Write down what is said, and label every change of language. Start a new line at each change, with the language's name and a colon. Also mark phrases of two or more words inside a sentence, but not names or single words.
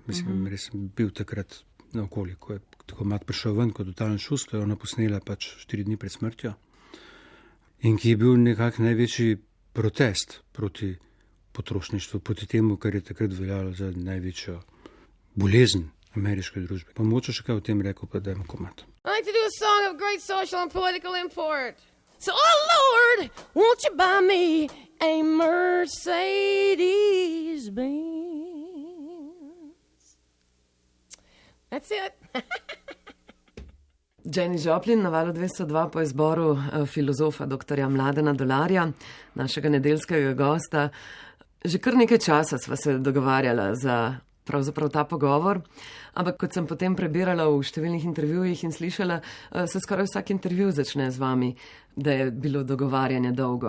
Slovenian: Mislim, res sem bil takrat naokoli, ko je tako mat prišel ven kot totalen šust, je ona posnela pač 4 dni pred smrtjo in ki je bil nekak največji protest proti potrošništvu, proti temu, kar je takrat veljalo za največjo bolezen ameriške družbe. Pa moče še kaj o tem rekel, pa dajmo komat.
English: I like to do a song of great social and political import. So, oh Lord, won't you buy me a Mercedes-Benz? That's it.
Slovenian: Janis Joplin na Valu 202 po izboru filozofa dr. Mladena Dolarja, našega nedeljskega gosta. Že kar nekaj časa sva se dogovarjala za pravzaprav ta pogovor, ampak kot sem potem prebirala v številnih intervjujih in slišala, se skoraj vsak intervju začne z vami, da je bilo dogovarjanje dolgo.